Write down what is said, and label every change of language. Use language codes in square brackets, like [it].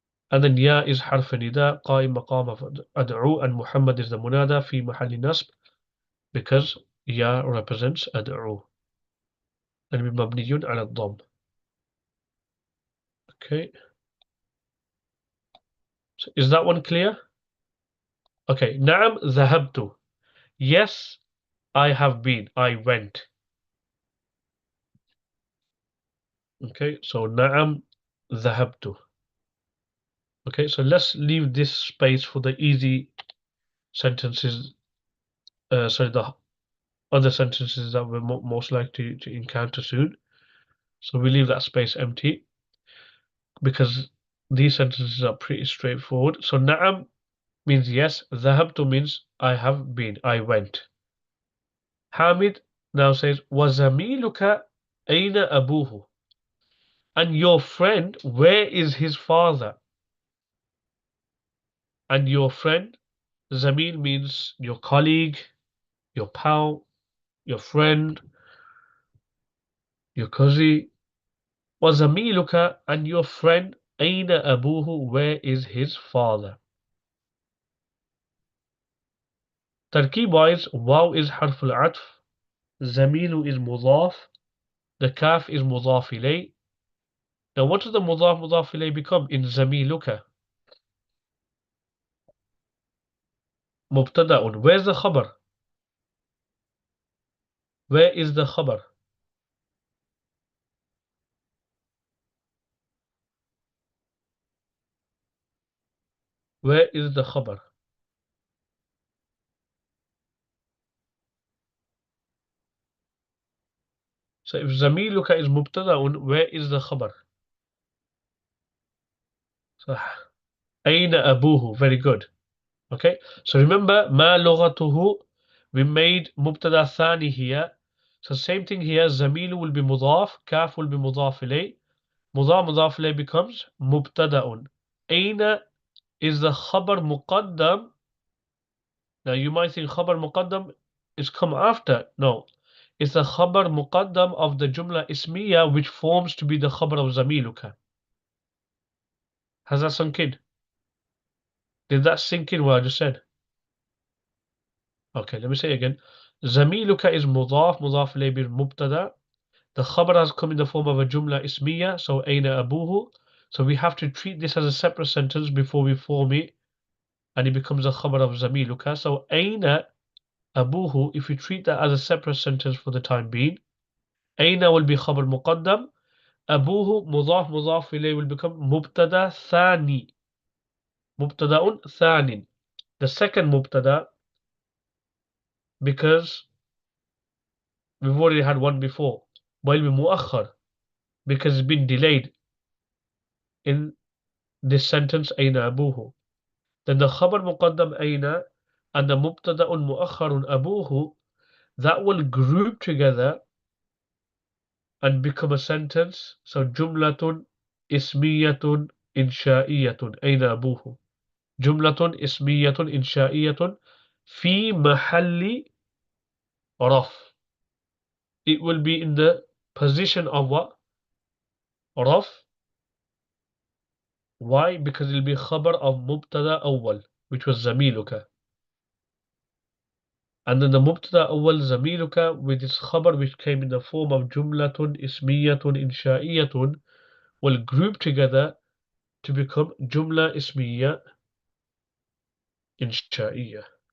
[en] And then ya is [ar] حرف نداء قائم مقام أدعو [en] and Muhammad is the munada [ar] في محل نصب [en] because ya represents أدعو and [ar] مبني على الضم. [en] Okay, so is that one clear? [ar] Okay, نعم ذهبت. [en] Yes, I have been. I went. Okay, so [ar] نعم ذهبت. [en] Okay, so let's leave this space for the easy sentences. Sorry, the other sentences that we're most likely to encounter soon. So we leave that space empty because these sentences are pretty straightforward. So na'am means yes, ذهبت means I have been, I went. Hamid now says [ar] وَزَمِيلُكَ أَيْنَ أَبُوهُ? [en] And your friend, where is his father? And your friend, Zamil means your colleague, your pal, your friend, your cousin. [ar] وَزَمِيلُكَ [en] and your friend [ar] أَيْنَ أَبُوهُ? [en] Where is his father? [ar] تركيب wise, واو is حرف العطف, زميل is مضاف, the kaf is مضاف إليه. [en] Now what does the مضاف مضاف إليه become in زميلك? [ar] مبتدأ. [en] Where's the خبر? Where is the خبر? Where is the خبر? So if زميلك is مبتدأ, where is the خبر? [ar] صح. أين أبوه? [en] Very good. Okay, so remember ما لغته, we made مبتدأ ثاني here. So same thing here, زميل will be مضاف, كاف will be مضاف إليه, مضاف مضاف إليه becomes مبتدأ. [ar] أين is the خبر مقدم. [en] Now you might think خبر مقدم is come after. No, it's the خبر مقدم of the جملة اسمية which forms to be the خبر of زميلك. Has that sunk in? Did that sink in what I just said? Okay, let me say again. [ar] زميلك is مضاف مضاف إليه بالمبتدأ. [en] The خبر has come in the form of a جملة اسمية, so [ar] أين أبوه. [en] So we have to treat this as a separate sentence before we form it, and it becomes a خبر of زميلك. So [ar] أين أبوه, [en] if we treat that as a separate sentence for the time being, أين will be خبر مقدم, أبوه مضاف مضاف إليه will become مبتدأ ثاني. [ar] مبتدأ ثانٍ. [en] The second مبتدأ, because we've already had one before, will be مؤخر because it's been delayed in this sentence [ar] أين أبوه. [en] Then the خبر مقدم أين and the مبتدأ مؤخر أبوه, that will group together and become a sentence. [ar] So جملة اسمية إنشائية أين أبوه. جملة اسمية إنشائية في محل رفع. [en] It will be in the position of what? [ar] رفع. [en] Why? Because it will be خبر of مبتدأ أول, which was زميلك. And then the مبتدأ أول زميلك with its خبر which came in the form of جملة اسمية إنشائية will group together to become جملة اسمية إنشائية.